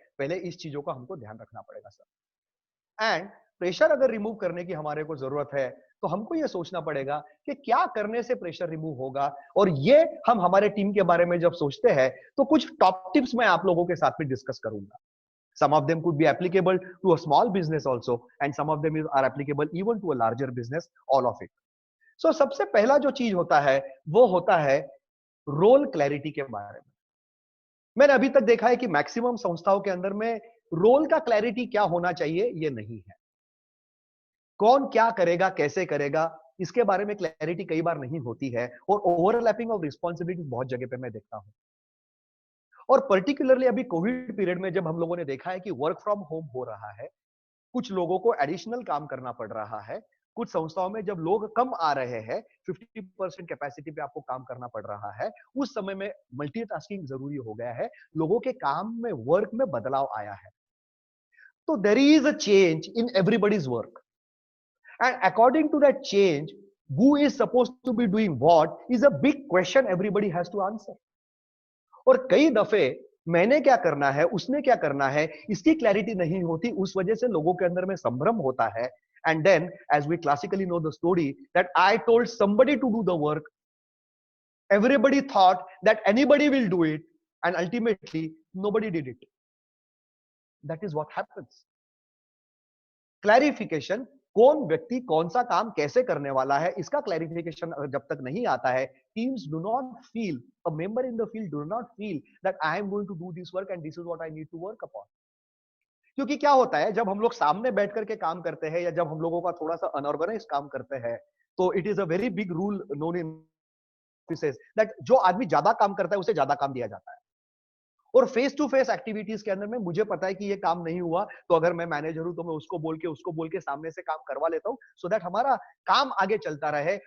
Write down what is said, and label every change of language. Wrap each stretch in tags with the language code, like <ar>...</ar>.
<hi>पहले इस चीजों का हमको ध्यान रखना पड़ेगा सर। एंड प्रेशर अगर रिमूव करने की हमारे को जरूरत है तो हमको यह सोचना पड़ेगा कि क्या करने से प्रेशर रिमूव होगा। और ये हम हमारे टीम के बारे में जब सोचते हैं तो कुछ टॉप टिप्स मैं आप लोगों के साथ में डिस्कस करूंगा।</hi> <en>Some of them could be applicable to a small business also, and some of them are applicable even to a larger business, all of it.</en> <hi>So सबसे पहला जो चीज होता है वो होता है रोल क्लैरिटी के बारे में। मैंने अभी तक देखा है कि मैक्सिमम संस्थाओं के अंदर में रोल का क्लैरिटी क्या होना चाहिए ये नहीं है। कौन क्या करेगा, कैसे करेगा, इसके बारे में क्लैरिटी कई बार नहीं होती है और ओवरलैपिंग ऑफ रिस्पॉन्सिबिलिटी बहुत जगह पे मैं देखता हूं। और पर्टिकुलरली अभी कोविड पीरियड में जब हम लोगों ने देखा है कि वर्क फ्रॉम होम हो रहा है, कुछ लोगों को एडिशनल काम करना पड़ रहा है, कुछ संस्थाओं में जब लोग कम आ रहे हैं, 50% कैपेसिटी पे आपको काम करना पड़ रहा है, उस समय में मल्टीटास्किंग जरूरी हो गया है, लोगों के काम में, वर्क में बदलाव आया है।</hi> <en>तो there is a change in everybody's work and according to that change who is supposed to be doing what is a big question everybody has to answer.</en> <hi>और कई दफे मैंने क्या करना है, उसने क्या करना है, इसकी क्लैरिटी नहीं होती, उस वजह से लोगों के अंदर में संभ्रम होता है।</hi> <en>And then, as we classically know the story, that I told somebody to do the work, everybody thought that anybody will do it, and ultimately nobody did it. That is what happens. Clarification,</en> <hi>कौन व्यक्ति कौन सा काम कैसे करने वाला है, इसका क्लैरिफिकेशन जब तक नहीं आता है,</hi> <en>teams do not feel, a member in the field do not feel that I am going to do this work and this is what I need to work upon.</en> <hi>क्योंकि क्या होता है जब हम लोग सामने बैठ करके काम करते हैं या जब हम लोगों का थोड़ा सा अनऑर्गेनाइज काम करते हैं, तो</hi> <en>it is a very big rule known in offices that</en> <hi>जो आदमी ज्यादा काम करता है उसे ज्यादा काम दिया जाता है। और फेस टू फेस एक्टिविटीज के अंदर में मुझे पता है कि ये काम नहीं हुआ, तो अगर मैं मैनेजर हूं तो मैं उसको बोल के सामने से काम करवा लेता हूं, सो दैट हमारा काम आगे चलता रहे।</hi>